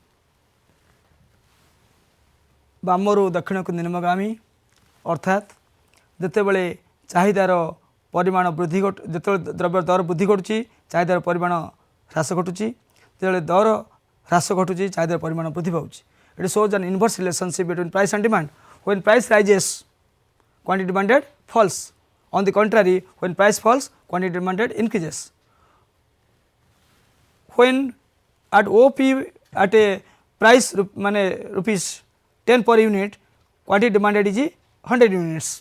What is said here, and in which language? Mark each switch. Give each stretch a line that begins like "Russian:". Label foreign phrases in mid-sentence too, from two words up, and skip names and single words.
Odia: ବାମରୁ ଦକ୍ଷିଣକୁ ନିମ୍ନଗାମୀ ଅର୍ଥାତ୍ ଯେତେବେଳେ ଚାହିଦାର ପରିମାଣ ବୃଦ୍ଧି ଯେତେବେଳେ ଦ୍ରବ୍ୟ ଦର ବୃଦ୍ଧି ଘଟୁଛି ଚାହିଦାର ପରିମାଣ ହ୍ରାସ ଘଟୁଛି, ଯେତେବେଳେ ଦର ହ୍ରାସ ଘଟୁଛି ଚାହିଦାର ପରିମାଣ ବୃଦ୍ଧି ପାଉଛି.
English: It shows an inverse relationship between price and demand. When price rises, quantity demanded falls. On the contrary, when price falls, quantity demanded increases. When at OP at a price rupees 10 per unit, quantity demanded is 100 units.